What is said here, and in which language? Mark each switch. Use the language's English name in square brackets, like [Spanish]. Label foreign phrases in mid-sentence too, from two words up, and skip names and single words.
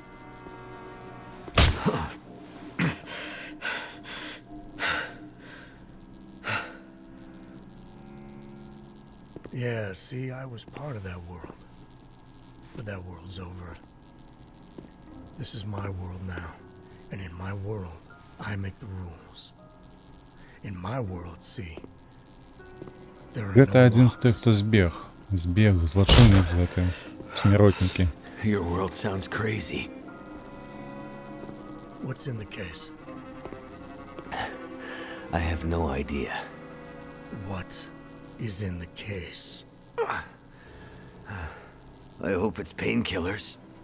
[English] Yeah, see, I was part of that world. But that world's over. This is my world now. And in my world, I make the rules. In my world, see, there are [Belarusian] Гэта [English] no [Belarusian] адзін з тых, [English] locks. [Belarusian] хто збег. Збег, злачынец гэты. Смяротнікі. [English] Your world sounds crazy. What's in the case? I have no idea. What is in the case? I hope it's painkillers.